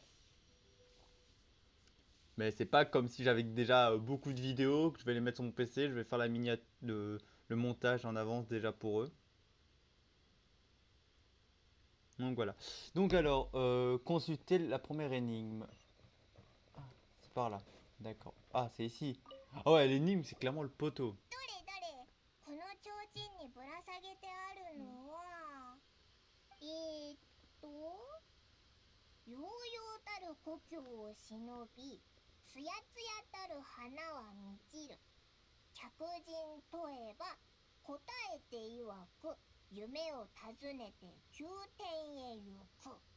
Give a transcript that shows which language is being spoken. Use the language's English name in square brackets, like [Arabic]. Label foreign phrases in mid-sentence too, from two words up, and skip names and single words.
[French] Mais c'est pas comme si j'avais déjà beaucoup de vidéos, que je vais les mettre sur mon PC, je vais faire la miniature, le montage en avance déjà pour eux. Donc voilà. Donc alors, consulter la première énigme. Ah, c'est par là. D'accord. Ah, c'est ici. Ah ouais, l'énigme, c'est clairement le poteau. [Japanese] どれどれこの提灯にぶら下げてあるのは悠々たる故郷を忍びつやつやたる花は満ちる。客人問えば答えて曰く夢を訪ねて宮殿へ行く。